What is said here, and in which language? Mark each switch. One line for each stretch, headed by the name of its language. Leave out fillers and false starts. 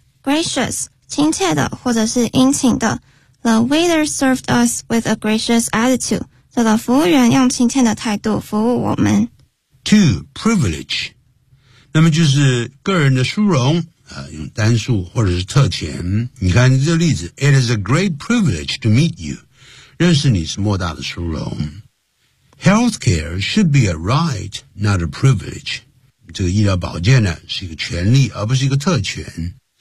Chinese: Gracious, 亲切的或者是殷勤的
English: The waiter served us with a gracious attitude
Chinese: 这个服务员用亲切的态度服务我们。
English: Two, privilege.
Chinese: 那么就是个人的殊荣、用单数或者是特权。你看这个例子
English: ,It is a great privilege to meet you.
Chinese: 认识你是莫大的殊荣。
English: Healthcare should be a right, not a privilege.
Chinese: 这个医疗保健呢是一个权利而不是一个特权。